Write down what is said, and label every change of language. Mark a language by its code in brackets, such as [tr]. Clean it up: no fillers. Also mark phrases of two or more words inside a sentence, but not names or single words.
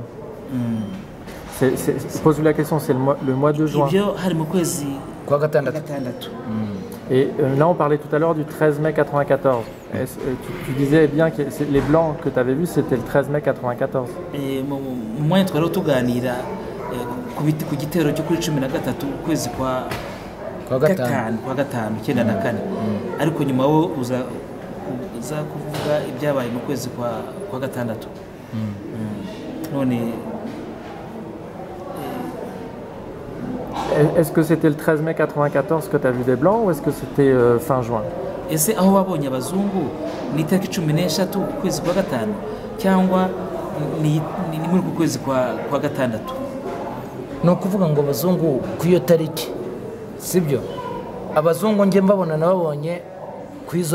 [fr] Pose-lui la question, c'est le mois de juin. Et là on parlait tout à l'heure du 13 mai 94. Tu disais bien que les blancs que tu avais vus c'était le 13 mai 94. Et moi [rw] tuganira ku gitero cyo kuri 13 ukwezi kwa gatanu 94 ariko nyuma wo uza kuvuga ibyabaye mu kwezi kwa gatandatu. [fr] Est-ce que c'était le 13 mai 94 que tu as vu des blancs ou est-ce que c'était fin juin? [rw] Ese aho wabonye abazungu ni tariki 13 ukwezi kwa gatanu cyangwa ni muri kwezi kwa gatandatu? No kuvuga ngo abazungu ku iyo tariki sibyo abazungu nge mbabona nababonye ku izo